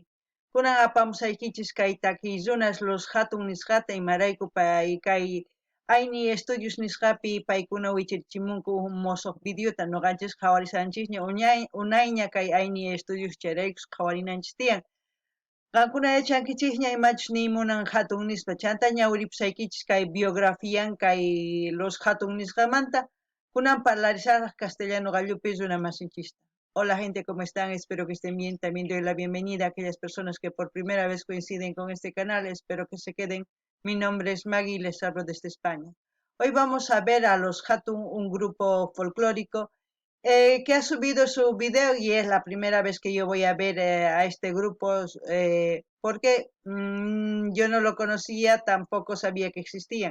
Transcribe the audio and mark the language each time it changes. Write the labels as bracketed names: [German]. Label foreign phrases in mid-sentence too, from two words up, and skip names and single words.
[Quechua] Kunan apamusaykichis kay taquillunas los hatun nisqata imarayku pay kay ayni estudios nisqapi paykuna wichirichimunku mosoq videota noqanchis qhawarisanchikña unayña kay ayni estudios chayraykus qhawarinanchis tiyan. Qankuna yachankichikña imachus nimunan hatun nispa chanta ñawiripusaykichis kay biografian kay los hatun nisqamanta kunan parlarisaraq castellano gallupi runa masinchista. [Spanish] Hola gente, ¿cómo están? Espero que estén bien. También doy la bienvenida a aquellas personas que por primera vez coinciden con este canal. Espero que se queden. Mi nombre es Maggie y les hablo desde España. Hoy vamos a ver a los Hatun, un grupo folclórico que ha subido su video y es la primera vez que yo voy a ver a este grupo porque yo no lo conocía, tampoco sabía que existían.